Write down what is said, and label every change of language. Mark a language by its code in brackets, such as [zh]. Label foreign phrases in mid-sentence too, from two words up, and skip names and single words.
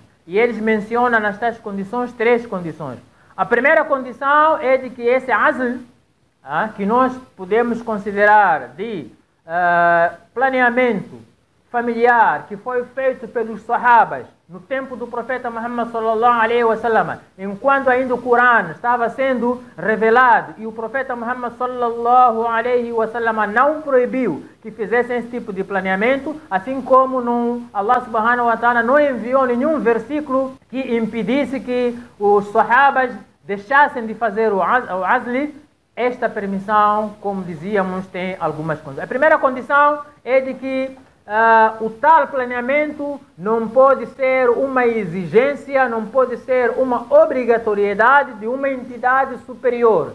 [pt] E eles mencionam nestas condições 3 condições. A primeira condição é de que esse azl, que nós podemos considerar de planeamento familiar, que foi feito pelos sahabas no tempo do profeta Muhammad [ar] صلى الله عليه وسلم, [pt] enquanto ainda o Corão estava sendo revelado, e o profeta Muhammad [ar] صلى الله عليه وسلم [pt] não proibiu que fizessem esse tipo de planeamento, assim como Allah [ar] سبحانه وتعالى [pt] não enviou nenhum versículo que impedisse que os sahabas deixassem de fazer o azl. Esta permissão, como dizíamos, tem algumas condições. A primeira condição é de que o tal planeamento não pode ser uma exigência, não pode ser uma obrigatoriedade de uma entidade superior.